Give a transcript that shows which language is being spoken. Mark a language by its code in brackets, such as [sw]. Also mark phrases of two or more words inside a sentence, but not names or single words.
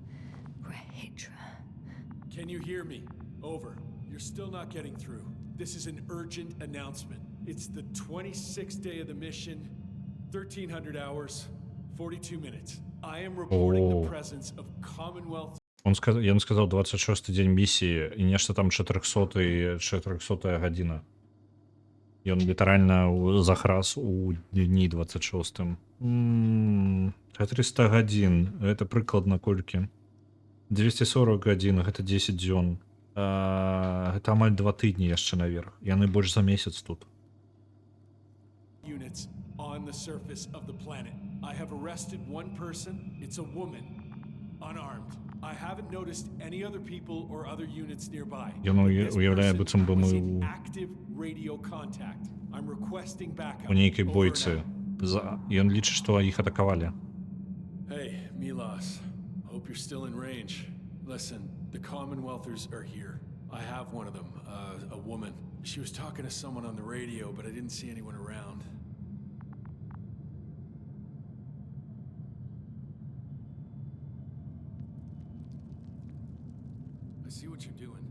[en] Can you hear me? Over. You're still not getting through. This is an urgent announcement. It's the 26th day of the mission, 1300 hours, 42 minutes. I am reporting the presence of Commonwealth. [be] Ён сказаў 26-й дзень місіі і нешта там 400-я гадзіна. Ён літаральна захрас у дні 26-м. 300 гадзін, гэта прыкладна колькі? 240 гадзін, гэта 10 дзён. Гэта амаль 2 тыдні яшчэ наверх. Яны больш за месяц тут. [en] Units on the surface of the planet. I have arrested one person. It's a woman, unarmed. I haven't noticed any other people or other units nearby. [be] Ён уяўляе, быццам бы мы [en] Active radio contact. I'm requesting backup. [be] у нейкай [en] Over and [be] бойцы. [en] out. [be] Ён лічыць, што іх атакавалі. [en] Hey, Milos. Hope you're still in range. Listen, the Commonwealthers are here. I have one of them, a woman. She was talking to someone on the radio, but I didn't see anyone around. I see what you're doing.